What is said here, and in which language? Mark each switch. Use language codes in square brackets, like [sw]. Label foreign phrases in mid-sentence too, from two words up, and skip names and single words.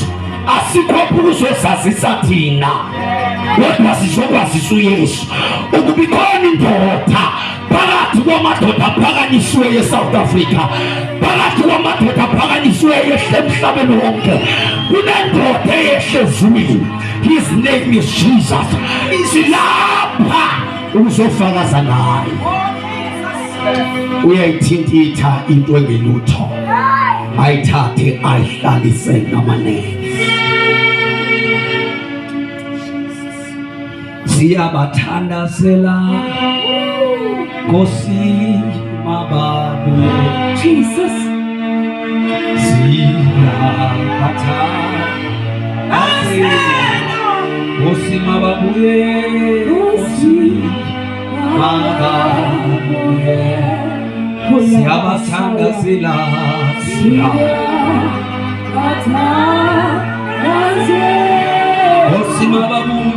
[zu] Asikho ukuzozazisa thina, kodwa sizokwazisa uYesu ukuba ikhona indoda phakathi kwamadoda aphakanyisiweyo eSouth Africa, phakathi kwamadoda aphakanyisiweyo ehle emhlabeni wonke. Kunendoda eyehle ezulwini. [en] His name is Jesus. [zu] Isilapha uzofakaza ngayo. Uyayithintitha into engelutho, ayithathe ayihlalise ngamanene. Siyabathandazela Nkosi mababuye, Jesus. siyabathandazela Nkosi mababuye, Nkosi mababuye, siyabathandazela, siyabathandazela Nkosi mababuye.